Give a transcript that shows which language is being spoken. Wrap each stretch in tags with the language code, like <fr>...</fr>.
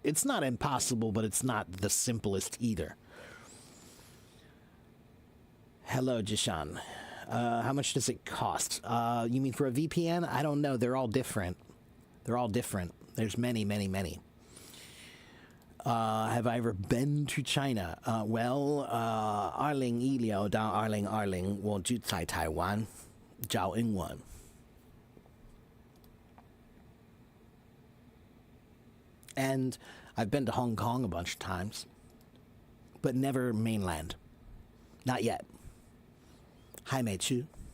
<en>It's not impossible, but it's not the simplest either. Hello, Jishan. How much does it cost? You mean for a VPN? I don't know. They're all different. There's many. Have I ever been to China?</en> <zh>Well, 2016到2020我住在台湾教英文.</zh> <en>And I've been to Hong Kong a bunch of times, but never mainland. Not yet.</en> <zh>还没去.</zh>